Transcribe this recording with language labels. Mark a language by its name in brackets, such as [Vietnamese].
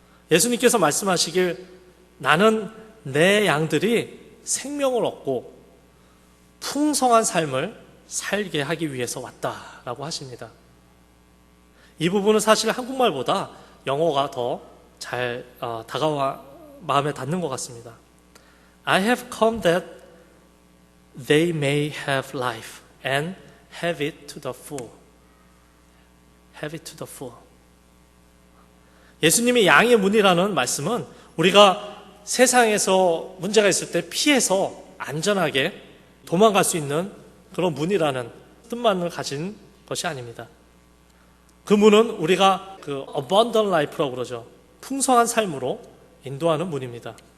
[Korean] 예수님께서 말씀하시길 나는 내 양들이 생명을 얻고 풍성한 삶을 살게 하기 위해서 왔다라고 하십니다. 이 부분은 사실 한국말보다 영어가 더 잘 다가와 마음에 닿는 것 같습니다. [English] I have come that they may have life and have it to the full. Have it to the full. [Korean] 예수님이 양의 문이라는 말씀은 우리가 세상에서 문제가 있을 때 피해서 안전하게 도망갈 수 있는 그런 문이라는 뜻만을 가진 것이 아닙니다. 그 문은 우리가 그 [English] abundant life [Korean] 라고 그러죠. 풍성한 삶으로 인도하는 문입니다.